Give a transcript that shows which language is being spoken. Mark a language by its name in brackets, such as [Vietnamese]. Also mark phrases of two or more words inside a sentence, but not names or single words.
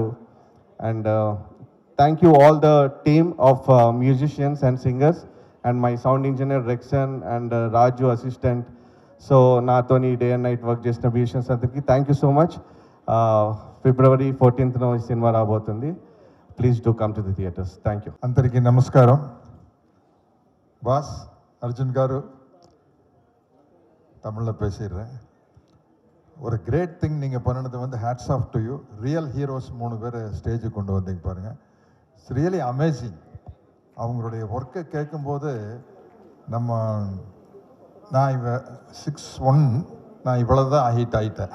[English] And thank you all the team of musicians and singers and my sound engineer Rexon and Raju assistant. [Telugu] సో నాతోని [English] day and night work [Telugu] చేసిన మ్యూజిషియన్స్ అందరికీ [English] thank you so much. [Telugu] February 14th ఈ సినిమా రాబోతుంది. [English] Please do come to the theatres. Thank you. [Telugu] అందరికీ నమస్కారం. [Tamil] பாஸ் அர்ஜுன் காரு தமிழில் பேசிடுறேன். ஒரு [English] great thing [Tamil] நீங்கள் பண்ணினது வந்து [English] hats off to you. real heroes [Tamil] 3 பேர் ஸ்டேஜுக்கு கொண்டு வந்தீங்க பாருங்கள். [English] It's really amazing. [Tamil] அவங்களுடைய ஒர்க்கை கேட்கும்போது நான் 6'1", நான் இவ்வளோ தான் ஹைட் ஆகிட்டேன்.